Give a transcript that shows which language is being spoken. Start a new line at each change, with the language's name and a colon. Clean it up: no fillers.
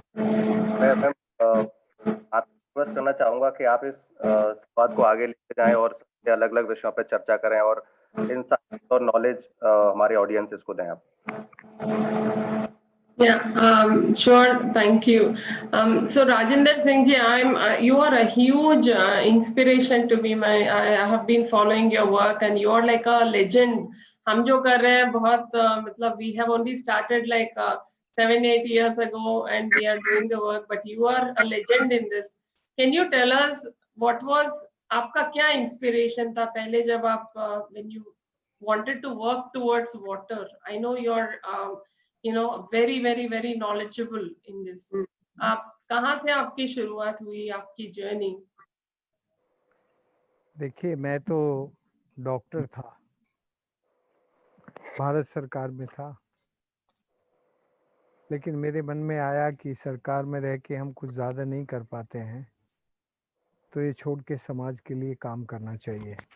Hindi: मैं मैम आप रिक्वेस्ट करना चाहूंगा कि आप इस बात को आगे लेके जाएं और अलग अलग विषयों पे चर्चा करें और इंसाइट और नॉलेज हमारे ऑडियंसेस को दें आप.
English: Yeah, sure. Thank you. So Rajinder Singh ji, you are a huge inspiration to me. I have been following your work, and you are like a legend.
Hindi: हम जो कर रहे हैं बहुत मतलब
English: we have only started like 7-8 years ago, and we are doing the work. But you are a legend in this. Can you tell us what was
Hindi: आपका क्या inspiration था पहले जब आप
English: when you wanted to work towards water? I know you're very knowledgeable in this.
Hindi: आप कहाँ से आपकी शुरुआत हुई, आपकी जर्नी? देखिए मैं तो डॉक्टर था, भारत सरकार में था, लेकिन मेरे मन में आया कि सरकार में रह के हम कुछ ज़्यादा नहीं कर पाते हैं, तो ये छोड़ के समाज के लिए काम करना चाहिए.